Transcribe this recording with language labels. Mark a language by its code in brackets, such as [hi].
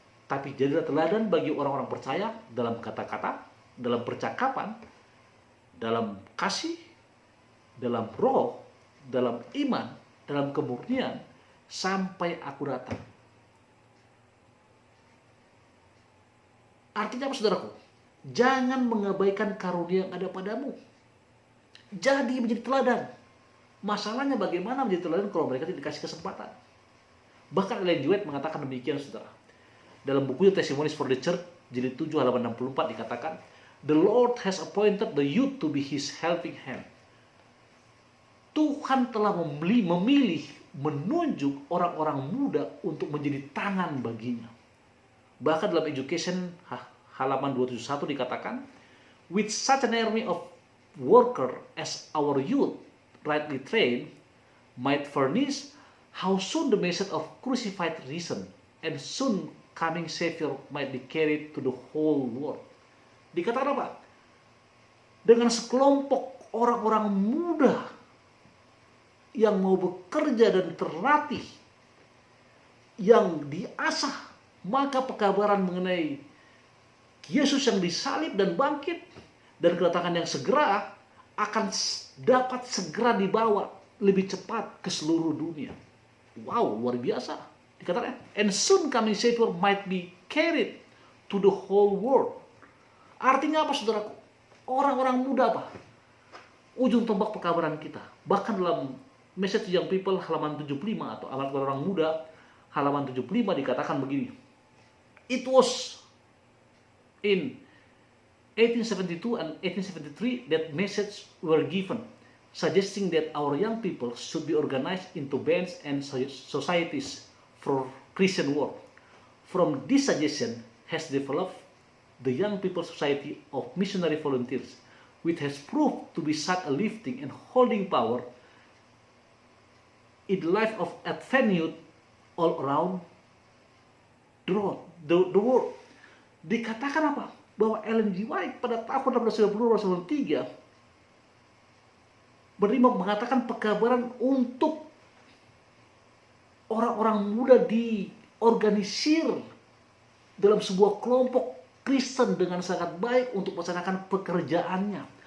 [id] Tapi jadilah teladan bagi orang-orang percaya dalam kata-kata, dalam percakapan, dalam kasih, dalam roh, dalam iman, dalam kemurnian, sampai aku datang. Artinya apa, saudaraku? Jangan mengabaikan karunia yang ada padamu. Jadi menjadi teladan. Masalahnya bagaimana menjadi teladan kalau mereka tidak dikasih kesempatan? Bahkan Ellen G. White mengatakan demikian, saudara. Dalam bukunya Testimonies for the Church, jilid 7 halaman 64 dikatakan, [en] "The Lord has appointed the youth to be his helping hand." [id] Tuhan telah memilih, menunjuk orang-orang muda untuk menjadi tangan baginya. Bahkan dalam Education halaman 271 dikatakan, [en] "With such an army of worker as our youth, rightly trained, might furnish, how soon the message of crucified reason and soon coming Savior might be carried to the whole world." [id] Dikatakan apa? Dengan sekelompok orang-orang muda yang mau bekerja dan terlatih, yang diasah, maka pekabaran mengenai Yesus yang disalib dan bangkit dan kedatangan yang segera akan dapat segera dibawa lebih cepat ke seluruh dunia. Wow, luar biasa. Dikatakan, [en] "And soon coming Savior might be carried to the whole world." [id] Artinya apa, saudaraku? Orang-orang muda apa? Ujung tombak pekabaran kita. Bahkan dalam Message to Young People halaman 75 atau alat orang muda halaman 75 dikatakan begini. [en] "It was in 1872 and 1873 that messages were given, suggesting that our young people should be organized into bands and societies for Christian work. From this suggestion has developed the Young People's Society of Missionary Volunteers, which has proved to be such a lifting and holding power in the life of Advent youth all around the world." [id] Dikatakan apa? Bahwa Ellen G. White pada tahun 1893 mengatakan pekabaran untuk orang-orang muda diorganisir dalam sebuah kelompok Kristen dengan sangat baik untuk melaksanakan pekerjaannya.